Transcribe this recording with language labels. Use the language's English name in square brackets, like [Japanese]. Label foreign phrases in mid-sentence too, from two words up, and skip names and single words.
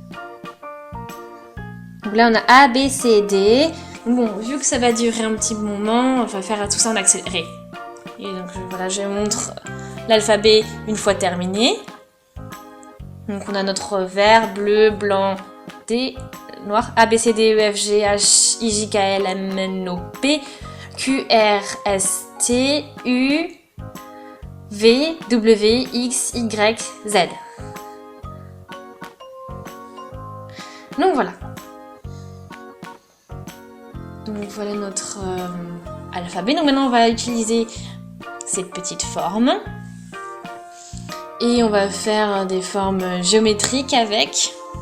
[French] Donc là, on a A, B, C, D. Bon, vu que ça va durer un petit moment, on va faire tout ça en accéléré. Et donc voilà, je montre l'alphabet une fois terminé. Donc on a notre vert, bleu, blanc, D, noir, A, B, C, D, E, F, G, H, I, J, K, L, M, N, O, P, Q, R, S, T, U, V, W, X, Y, Z. Donc voilà. Donc voilà notre alphabet. Donc maintenant on va utiliser ces petites formes. Et on va faire des formes géométriques avec.